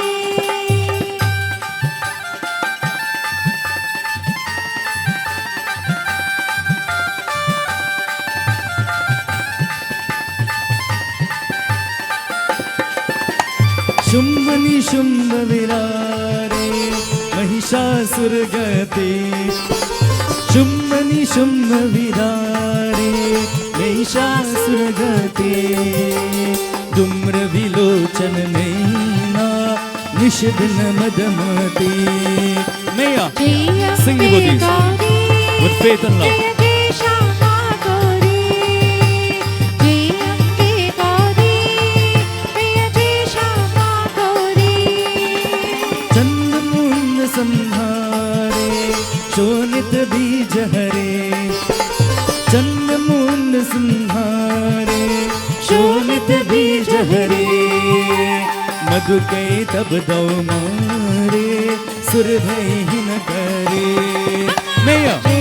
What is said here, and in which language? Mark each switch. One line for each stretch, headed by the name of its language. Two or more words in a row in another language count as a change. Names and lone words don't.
Hindi: शुंभ निशुंभ विरारे महिषासुर गते शुंभ निशुंभ विरारे महिषासुर गते धूम्र विलोचन नैना निषिद्न मदमते मैया
English: sing the devotees with faith and love.
Hindi: संहारे शोनित बीज हरे चंद मुंड संहारे शोनित बीज हरे मधु के तब दो मारे सुर भय ही न करे मैया